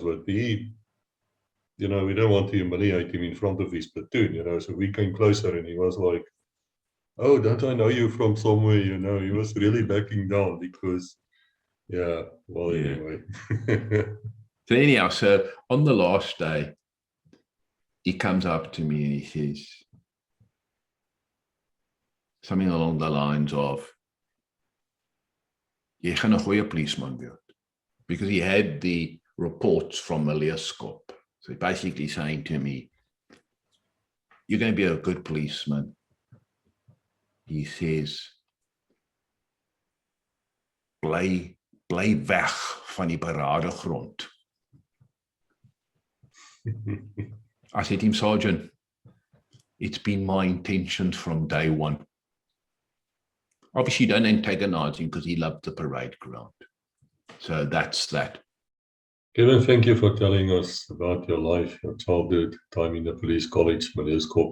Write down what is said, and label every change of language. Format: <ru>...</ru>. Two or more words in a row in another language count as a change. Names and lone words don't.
<en>But we don't want to humiliate him in front of his platoon, so we came closer and he was like, oh, don't I know you from somewhere, he was really backing down because, anyway. So anyhow, so on the last day, he comes up to me and he says something along the lines of,</en> <af>jy gaan 'n goeie policeman word.</af> <en>Because he had the reports from Malierskop. So basically saying to me, you're going to be a good policeman. He says,</en> <af>bly weg van die paradegrond.</af> <en>I said to him, Sergeant, it's been my intention from day one. Obviously, don't antagonize him because he loved the parade ground. So that's that. Kevin, thank you for telling us about your life, your childhood, time in the police college, Malierskop.</en>